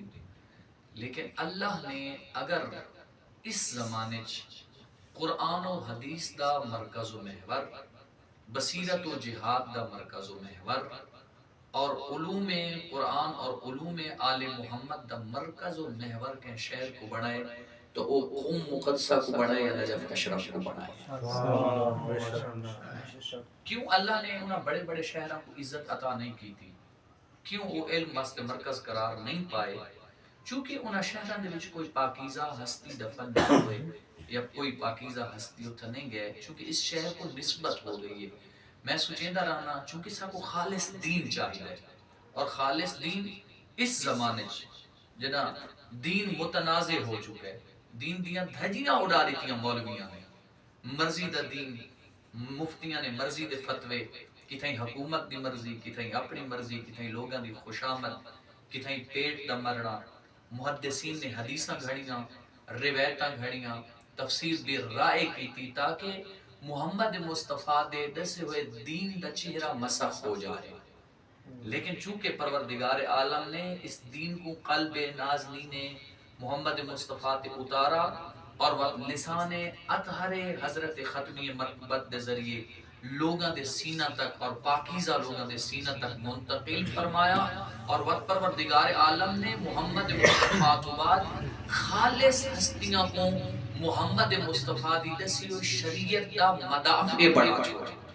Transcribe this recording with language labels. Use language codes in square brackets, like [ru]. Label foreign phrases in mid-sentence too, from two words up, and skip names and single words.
[ur] لیکن اللہ نے اگر اس زمانے چ قرآن و حدیث دا مرکز و محور بصیرت و جہاد دا مرکز و محور اور علوم قرآن اور علوم آل محمد دا مرکز و محور کے شہر کو بنائے تو وہ قوم مقدسہ کو بنائے یا نجف اشرف کو بنائے. کیوں اللہ نے انہاں بڑے بڑے شہروں کو عزت عطا نہیں کی تھی؟ کیوں وہ علم واسطے مرکز قرار نہیں پائے؟ [pa] چونکہ انہاں شہراں دے وچ کوئی پاکیزہ ہستی دفن نہ ہوئے یا کوئی پاکیزہ ہستی اتھا نہیں گئے، چونکہ اس شہر کو نسبت ہو گئی ہے. میں سوچیندہ رہنا چونکہ سب کو خالص دین چاہیے، اور خالص دین اس زمانے جنا دین متنازع ہو چکا ہے. دین دیاں دھجیاں اڑا دیتیاں مولویاں نے، مرضی دا دین، مفتیاں نے مرضی دے فتوے، کتھائیں حکومت دی مرضی، کتھائیں اپنی مرضی، کتھائیں لوگاں دی خوشامد، کتھائیں پیٹ دا مرنا. محدثین نے حدیثاں گھڑیاں، روایتاں گھڑیاں، [ur] تفسیر بھی رائے کی تھی تاکہ محمد مصطفیٰ دے دسے ہوئے دین دا چہرہ مسخ ہو جائے. لیکن چونکہ پروردگار عالم نے اس دین کو قلب نازنین محمد مصطفیٰ تے اتارا اور وہ لسان اطہر حضرت ختمی مرتبت دے ذریعے لوگاں دے سینہ تک اور پاکیزہ لوگاں دے سینہ تک منتقل فرمایا، اور وہ پروردگار عالم نے محمد مصطفیٰ تو بعد خالص ہستیاں کو [pa] محمد مصطفیٰ دی دسی ہوئی شریعت دا مدافع [ur] بڑھا چھوڑا.